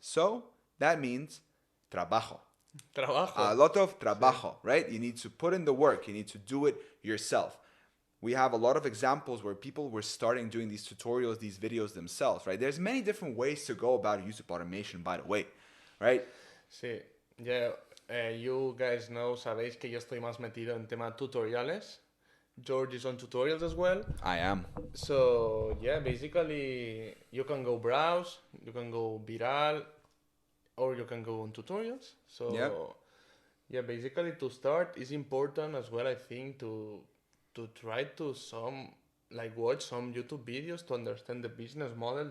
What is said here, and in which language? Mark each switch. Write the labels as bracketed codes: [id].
[en] So that means trabajo. Trabajo. A lot of trabajo, right? You need to put in the work. You need to do it yourself. We have a lot of examples where people were starting doing these tutorials, these videos themselves, right? There's many different ways to go about YouTube automation, by the way, right? Sí. Yeah. You guys know, [es] sabéis que yo estoy más metido en tema tutoriales. [en] George is on tutorials as well. I am. So yeah, basically you can go browse, you can go viral, or you can go on tutorials. So yeah, basically to start is important as well. I think to try to watch some YouTube videos to understand the business model.